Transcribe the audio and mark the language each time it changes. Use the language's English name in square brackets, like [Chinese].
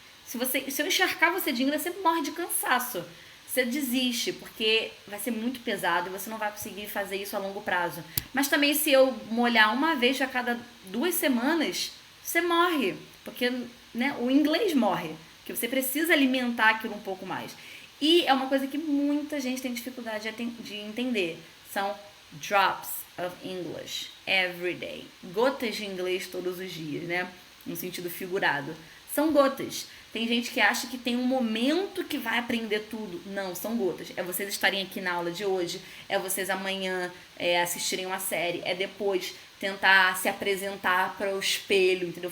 [Portuguese] Se eu encharcar você de inglês, você morre de cansaço. Você desiste, porque vai ser muito pesado e você não vai conseguir fazer isso a longo prazo. Mas também, se eu molhar uma vez a cada 2 semanas, você morre. Porque, né, o inglês morre. Porque você precisa alimentar aquilo um pouco mais. E é uma coisa que muita gente tem dificuldade de entender. São [English] drops of English every day. [Portuguese] Gotas de inglês todos os dias, né? No sentido figurado. São gotas. Tem gente que acha que tem um momento que vai aprender tudo. Não, são gotas. É vocês estarem aqui na aula de hoje, é vocês amanhã assistirem uma série, é depois tentar se apresentar para o espelho, entendeu?